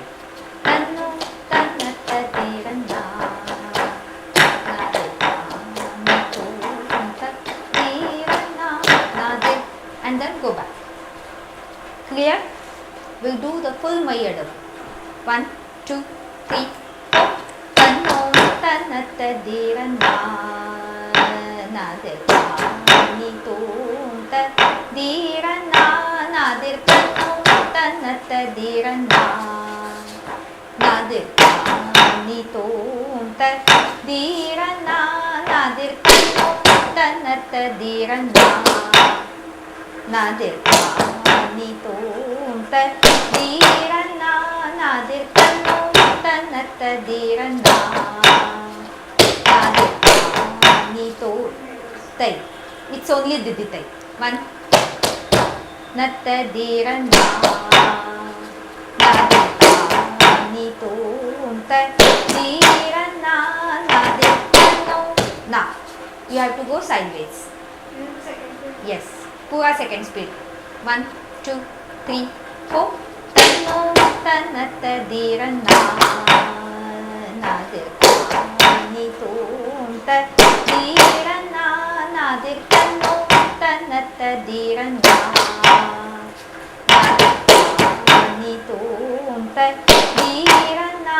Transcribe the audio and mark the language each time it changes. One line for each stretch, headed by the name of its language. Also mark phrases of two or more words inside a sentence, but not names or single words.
English: Tanno, tanna, tadirana. And then go back. Clear? We'll do the full Mayadavu. 1, 2, 3, 4. Tanno, tanna, tadirana. Nadir, ni tum, tadirana. Nadir, tanno, tanna, tadirana. Nadir, ni tum, tadirana. Nadir, tanno, tanna, tadirana. Nadir, ni tum, tadirana. Nadir, tanno, tanna, tadirana. Nadir, ni tum, tai. It's only diditai. 1. Nattadirana. Nadir, ni tum, tadirana. Nadir, tanno. Now, you have to go sideways. Second speed. Yes. Pura second speed. 1, 2, 3, 4. Tanno, tanna, tadirana. Nadir, ni tum, tadirana. Nadir, tanno, tanna, tadirana. Nadir, ni tum, tadirana.